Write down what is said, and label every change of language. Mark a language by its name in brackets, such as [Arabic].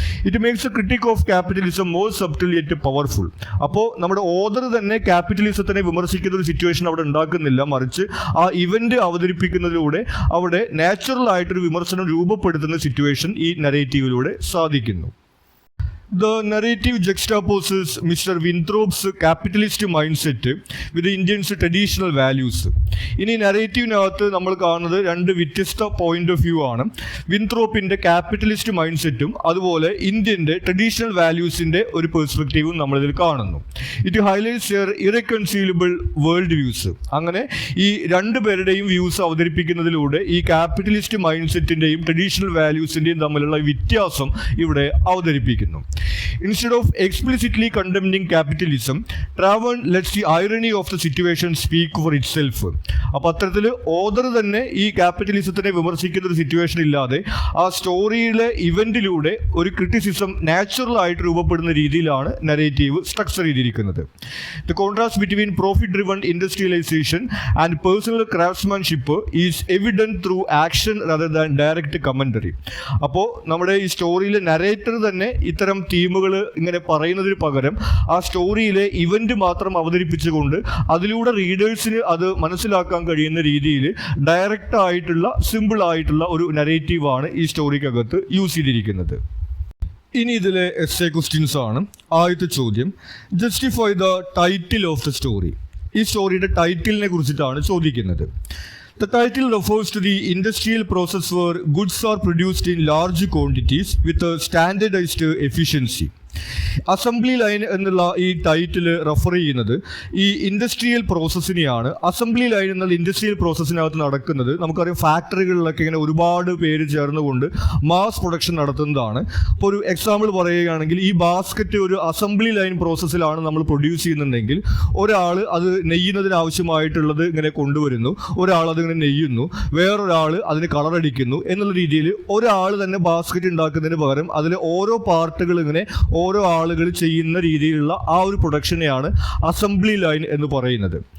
[English] It makes a critic of capitalism more subtle yet powerful. [Malayalam] അപ്പോൾ നമ്മുടെ author തന്നെ ക്യാപിറ്റലിസത്തിനെ വിമർശിക്കുന്ന ഒരു സിറ്റുവേഷൻ അവിടെ ഉണ്ടാക്കുന്നില്ല, മറിച്ച് ആ ഇവന്റ് അവതരിപ്പിക്കുന്നതിലൂടെ അവിടെ നാച്ചുറൽ ആയിട്ടൊരു വിമർശനം രൂപപ്പെടുത്തുന്ന സിറ്റുവേഷൻ ഈ നരേറ്റീവിലൂടെ സാധിക്കുന്നു. [English] The narrative juxtaposes Mr. Winthrop's capitalist mindset with the Indians' traditional values. [Malayalam] ഇനി നരേറ്റീവിനകത്ത് നമ്മൾ കാണുന്നത് രണ്ട് വ്യത്യസ്ത പോയിന്റ് ഓഫ് വ്യൂ ആണ്. വിൻത്രോപ്പിൻ്റെ ക്യാപിറ്റലിസ്റ്റ് മൈൻഡ് സെറ്റും അതുപോലെ ഇന്ത്യൻ്റെ ട്രഡീഷണൽ വാല്യൂസിൻ്റെ ഒരു പെർസ്പെക്റ്റീവും നമ്മളിതിൽ കാണുന്നു. [English] It highlights your irreconcilable world views. [Malayalam] അങ്ങനെ ഈ രണ്ട് പേരുടെയും വ്യൂസ് അവതരിപ്പിക്കുന്നതിലൂടെ ഈ ക്യാപിറ്റലിസ്റ്റ് മൈൻഡ് സെറ്റിൻ്റെയും ട്രഡീഷണൽ വാല്യൂസിൻ്റെയും തമ്മിലുള്ള വ്യത്യാസം ഇവിടെ അവതരിപ്പിക്കുന്നു. [English] Instead of explicitly condemning capitalism, Travan lets the irony of the situation speak for itself. [Malayalam] അപ്പോൾ അത്തരത്തിൽ ഓദർ തന്നെ ഈ ക്യാപിറ്റലിസത്തിനെ വിമർശിക്കുന്ന ഒരു സിറ്റുവേഷൻ ഇല്ലാതെ ആ സ്റ്റോറിയിലെ ഇവന്റിലൂടെ ഒരു ക്രിറ്റിസിസം നാച്ചുറൽ ആയിട്ട് രൂപപ്പെടുന്ന രീതിയിലാണ് നരേറ്റീവ് സ്ട്രക്ചർ ചെയ്തിരിക്കുന്നത്. [English] The contrast between profit driven industrialisation and personal craftsmanship is evident through action rather than direct commentary. [Malayalam] അപ്പോൾ നമ്മുടെ ഈ സ്റ്റോറിയിലെ നരേറ്റർ തന്നെ ഇത്തരം തീമുകൾ ഇങ്ങനെ പറയുന്നതിന് പകരം ആ സ്റ്റോറിയിലെ ഇവന്റ് മാത്രം അവതരിപ്പിച്ചുകൊണ്ട് അതിലൂടെ റീഡേഴ്സിന് അത് മനസ്സിലാക്കാൻ കഴിയുന്ന രീതിയിൽ ഡയറക്റ്റ് ആയിട്ടുള്ള സിമ്പിൾ ആയിട്ടുള്ള ഒരു നരേറ്റീവാണ് ഈ സ്റ്റോറിക്കകത്ത് യൂസ് ചെയ്തിരിക്കുന്നത്. ഇനി ഇതിലെ എസ്സേ ക്വസ്റ്റ്യൻസ് ആണ്. ആദ്യത്തെ ചോദ്യം, [English] Justify the title of the story. [Malayalam] ഈ സ്റ്റോറിയുടെ ടൈറ്റിലിനെ കുറിച്ചിട്ടാണ് ചോദിക്കുന്നത്. [English] The title refers to the industrial process where goods are produced in large quantities with a standardized efficiency. [Malayalam] Assembly line എന്നുള്ള ഈ ടൈറ്റിൽ റെഫർ ചെയ്യുന്നത് ഈ ഇൻഡസ്ട്രിയൽ പ്രോസസ്സിനെയാണ്. അസംബ്ലി ലൈൻ എന്നുള്ള industrial പ്രോസസ്സിനകത്ത് നടക്കുന്നത് നമുക്കറിയാം, ഫാക്ടറികളിലൊക്കെ ഇങ്ങനെ ഒരുപാട് പേര് ചേർന്നുകൊണ്ട് മാസ് പ്രൊഡക്ഷൻ നടത്തുന്നതാണ്. ഇപ്പോൾ ഒരു എക്സാമ്പിൾ പറയുകയാണെങ്കിൽ, ഈ ബാസ്ക്കറ്റ് ഒരു അസംബ്ലി ലൈൻ പ്രോസസ്സിലാണ് നമ്മൾ പ്രൊഡ്യൂസ് ചെയ്യുന്നുണ്ടെങ്കിൽ ഒരാൾ അത് നെയ്യുന്നതിന് ആവശ്യമായിട്ടുള്ളത് ഇങ്ങനെ കൊണ്ടുവരുന്നു, ഒരാൾ അതിങ്ങനെ നെയ്യുന്നു, വേറൊരാൾ അതിന് കളറടിക്കുന്നു എന്നുള്ള രീതിയിൽ ഒരാൾ തന്നെ ബാസ്ക്കറ്റ് ഉണ്ടാക്കുന്നതിന് പകരം അതിലെ ഓരോ പാർട്ടുകൾ ഇങ്ങനെ ഓരോ ആളുകൾ ചെയ്യുന്ന രീതിയിലുള്ള ആ ഒരു പ്രൊഡക്ഷനെയാണ് അസംബ്ലി ലൈൻ എന്ന് പറയുന്നത്.